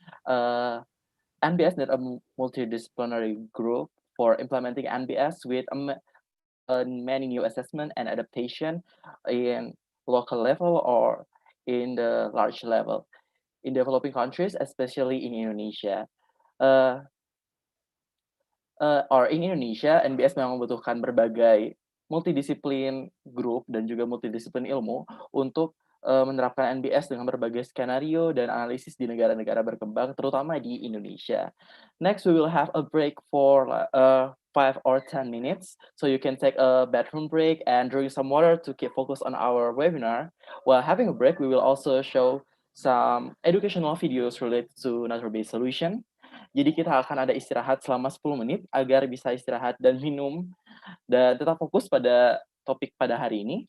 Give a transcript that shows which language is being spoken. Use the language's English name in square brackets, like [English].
[English] Uh, NBS is a multidisciplinary group for implementing NBS with many new assessment and adaptation in local level or in the large level in developing countries, especially in Indonesia. [Indonesian] Uh, [English] or in Indonesia, [Indonesian] NBS memang membutuhkan berbagai multidisiplin grup dan juga multidisiplin ilmu untuk menerapkan NBS dengan berbagai skenario dan analisis di negara-negara berkembang, terutama di Indonesia. [English] Next, we will have a break for 5 or 10 minutes, so you can take a bathroom break and drink some water to keep focus on our webinar. While having a break, we will also show some educational videos related to nature-based solution. [Indonesian] Jadi kita akan ada istirahat selama 10 menit agar bisa istirahat dan minum dan tetap fokus pada topik pada hari ini.